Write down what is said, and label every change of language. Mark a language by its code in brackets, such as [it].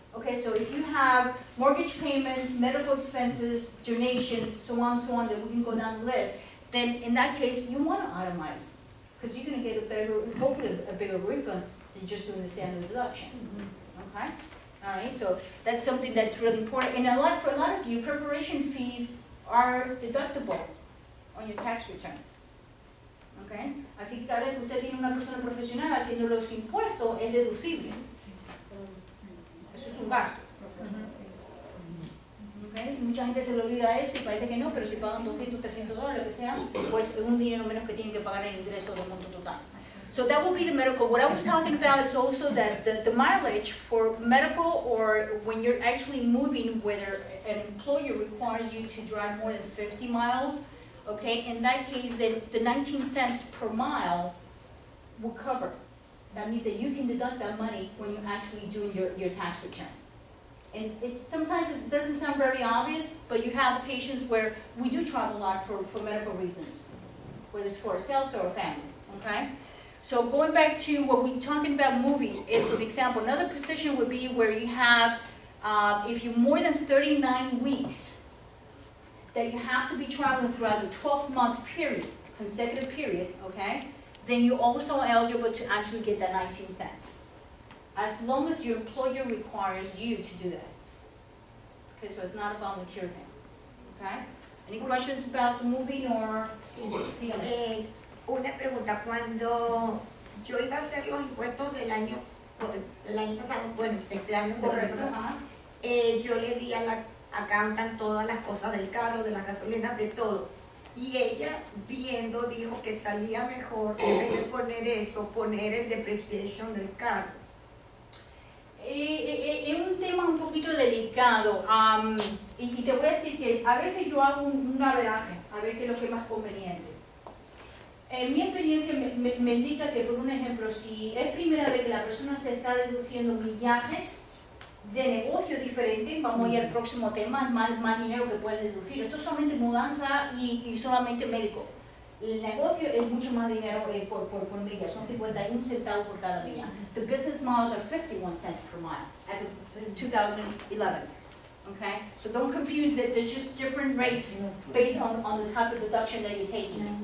[en] Okay, so if you have mortgage payments, medical expenses, donations, so on, that we can go down the list, then in that case, you want to itemize. Because you're going to get a better, hopefully a bigger refund than just doing the standard deduction. Okay? All right, so that's something that's really important. And for a lot of you, preparation fees are deductible on your tax return. Okay. [es] Así que cada vez que usted tiene una persona profesional haciendo los impuestos es deducible. Eso es un gasto. Okay. Mucha gente se le olvida eso y parece que no, pero si pagan $200, $300, lo que sea, pues es un dinero menos que tienen que pagar en ingreso del monto total. [en] So that will be the medical. What I was talking about is also that the mileage for medical, or when you're actually moving, whether an employer requires you to drive more than 50 miles, okay, in that case, then the 19 cents per mile will cover. That means that you can deduct that money when you're actually doing your tax return. And it's sometimes it doesn't sound very obvious, but you have occasions where we do travel a lot for medical reasons, whether it's for ourselves or a family, okay? So going back to what we're talking about moving, for example, another position would be where you have, if you're more than 39 weeks, that you have to be traveling throughout the 12-month period, consecutive period, okay? Then you're also eligible to actually get that 19 cents. As long as your employer requires you to do that. Okay, so it's not a volunteer thing, okay? Any questions about the moving or? [es] Sí. Una pregunta, cuando yo iba a hacer los impuestos del año pasado, bueno, este año, Correcto. yo le di a la accountant todas las cosas del carro, de las gasolinas, de todo. Y ella, viendo, dijo que salía mejor, en vez de poner eso, poner el depreciation del carro. Es un tema un poquito delicado, y te voy a decir que a veces yo hago un averaje, a ver qué es lo que es más conveniente. En mi experiencia me indica que, por un ejemplo, si es primera vez que la persona se está deduciendo millajes de negocio diferente, vamos a ir al próximo tema, más dinero que pueden deducir. Esto es solamente mudanza y solamente médico. El negocio es mucho más dinero por milla, son 51 centavos por cada milla. [en] The business miles are 51 cents per mile as of 2011. Okay? So don't confuse that, there's just different rates based on the type of deduction that you're taking.